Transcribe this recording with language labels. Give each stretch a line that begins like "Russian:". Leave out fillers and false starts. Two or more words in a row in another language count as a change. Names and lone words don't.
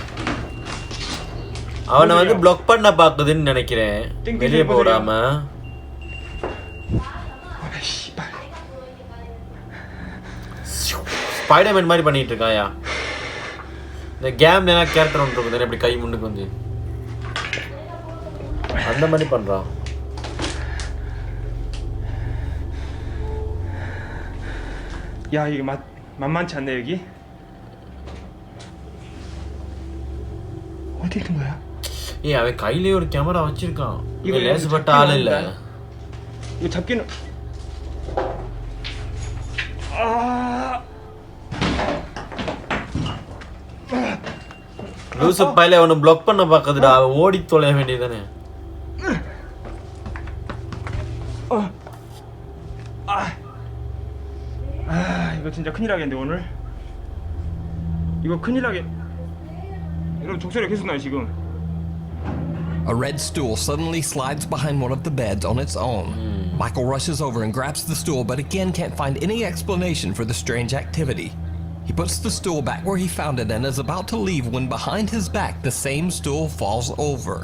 Tamil: அவனை வந்து பிளாக் பண்ண பாக்குதுன்னு நினைக்கிறேன் வெளியே போடாம ஸ்பைடர்மேன் மாதிரி பண்ணிட்டு இருக்காயா இந்த கேம்ல எல்லாம் கேரக்டர் ஒன்று இருக்கும் இப்படி கை முன்னுக்கு வந்து அந்த மாதிரி பண்றான்
Korean: 야 이게 만만치 않네 여기. 어디 있는 거야?
Tamil: ஏய் அவன் கையிலே ஒரு கேமரா வச்சிருக்கான் இவ லேசுபட்ட ஆள் இல்ல
Korean: 이거 잡기는
Tamil: லூசு பையல அவனை பிளாக் பண்ண பாக்குதுடா ஓடி தொலைய வேண்டியதானே
Korean: 이거 진짜 큰일 나겠는데 오늘. 이거 큰일 나게. 여러분 종소리가 계속 나요 지금.
English: A red stool suddenly slides behind one of the beds on its own. Michael rushes over and grabs the stool, but again can't find any explanation for the strange activity. He puts the stool back where he found it and is about to leave when behind his back the same stool falls over.